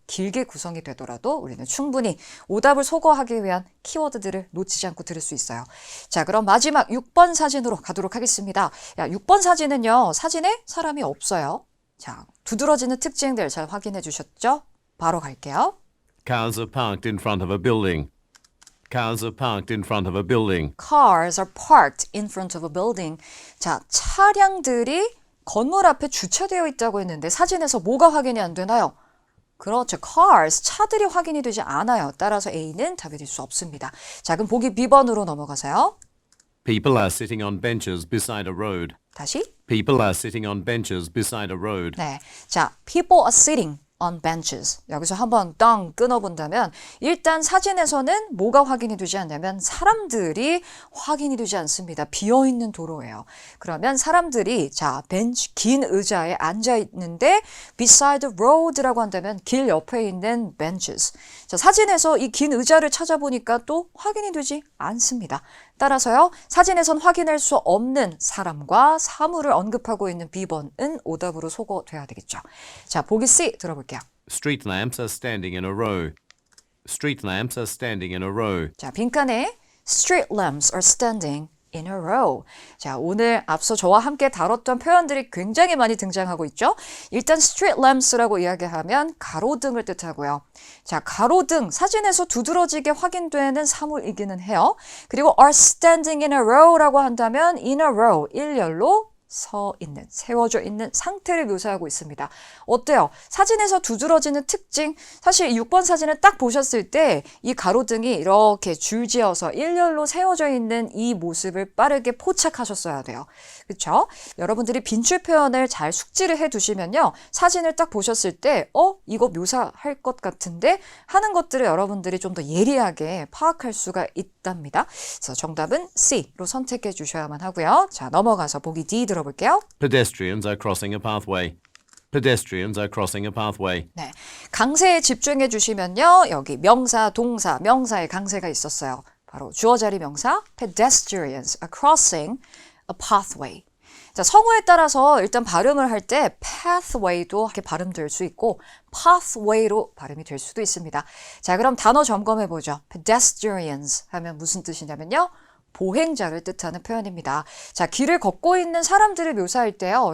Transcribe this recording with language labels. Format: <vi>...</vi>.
<ko>길게 구성이 되더라도 우리는 충분히 오답을 소거하기 위한 키워드들을 놓치지 않고 들을 수 있어요. 자, 그럼 마지막 6번 사진으로 가도록 하겠습니다. 6번 사진은요. 사진에 사람이 없어요. 자, 두드러지는 특징들 잘 확인해 주셨죠? 바로 갈게요.</ko> <en>Cars are parked in front of a building. Cars are parked in front of a building. Cars are parked in front of a building.</en> <ko>자, 차량들이 건물 앞에 주차되어 있다고 했는데 사진에서 뭐가 확인이 안 되나요? 그렇죠. cars, 차들이 확인이 되지 않아요. 따라서 A는 답이 될 수 없습니다. 자, 그럼 보기 B번으로 넘어가세요.</ko> <en>People are sitting on benches beside a road.</en> <ko>다시.</ko> <en>People are sitting on benches beside a road.</en> <ko>네.</ko> <en>자, people are sitting on benches.</en> <ko>여기서 한번 땅 끊어본다면 일단 사진에서는 뭐가 확인이 되지 않냐면 사람들이 확인이 되지 않습니다. 비어있는 도로예요. 그러면 사람들이 자 벤치 긴 의자에 앉아 있는데</ko> <en>beside the road</en> <ko>라고 한다면 길 옆에 있는 benches. 자, 사진에서 이 긴 의자를 찾아보니까 또 확인이 되지 않습니다. 따라서요. 사진에선 확인할 수 없는 사람과 사물을 언급하고 있는 B번은 오답으로 소거돼야 되겠죠. 자, 보기 C 들어볼게요.</ko> <en>Street lamps are standing in a row. Street lamps are standing in a row.</en> <ko>자, 빈칸에</ko> <en>street lamps are standing in a row.</en> <ko>자, 오늘 앞서 저와 함께 다뤘던 표현들이 굉장히 많이 등장하고 있죠. 일단 street lamps라고 이야기하면 가로등을 뜻하고요. 자, 가로등, 사진에서 두드러지게 확인되는 사물이기는 해요. 그리고</ko> <en>are standing in a row</en> <ko>라고 한다면 in a row, 일렬로 서 있는, 세워져 있는 상태를 묘사하고 있습니다. 어때요? 사진에서 두드러지는 특징, 사실 6번 사진을 딱 보셨을 때 이 가로등이 이렇게 줄지어서 일렬로 세워져 있는 이 모습을 빠르게 포착하셨어야 돼요. 그렇죠? 여러분들이 빈출 표현을 잘 숙지를 해두시면요. 사진을 딱 보셨을 때 이거 묘사할 것 같은데 하는 것들을 여러분들이 좀 더 예리하게 파악할 수가 있답니다. 그래서 정답은 C로 선택해 주셔야만 하고요. 자, 넘어가서 보기 D 들어볼게요.</ko> <en>Pedestrians are crossing a pathway. Pedestrians are crossing a pathway.</en> <ko>네, 강세에 집중해 주시면요. 여기 명사, 동사, 명사의 강세가 있었어요. 바로 주어 자리 명사</ko> <en>pedestrians are crossing a pathway.</en> <ko>자, 성우에 따라서 일단 발음을 할 때 pathway도 이렇게 발음될 수 있고 pathway로 발음이 될 수도 있습니다. 자, 그럼 단어 점검해 보죠. pedestrians 하면 무슨 뜻이냐면요. 보행자를 뜻하는 표현입니다. 자, 길을 걷고 있는 사람들을 묘사할 때요.</ko>